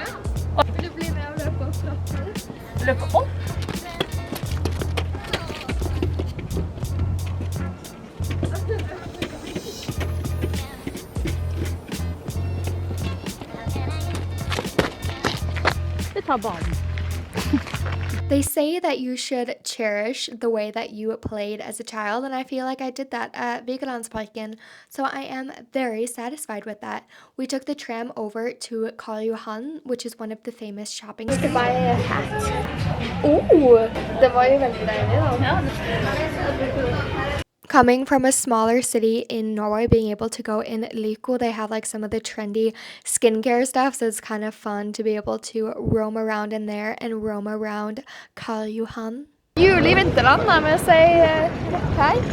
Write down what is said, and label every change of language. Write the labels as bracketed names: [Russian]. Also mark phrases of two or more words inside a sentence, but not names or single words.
[Norwegian] Vil du bli med og løpe opp trappen? Løpe opp? Vi tar banen. [English] They say that you should cherish the way that you played as a child, and I feel like I did that at Vigelandsparken, so I am very satisfied with that. We took the tram over to Karl Johan, which is one of the famous shopping streets. To buy a hat. [Norwegian] Oh, det var jo veldig deilig da. [English] Coming from a smaller city in Norway, being able to go in Lyko, they have like some of the trendy skincare stuff, so it's kind of fun to be able to roam around in there and roam around Karl Johan. [Norwegian] Jul I vinterland, da, med å si hei.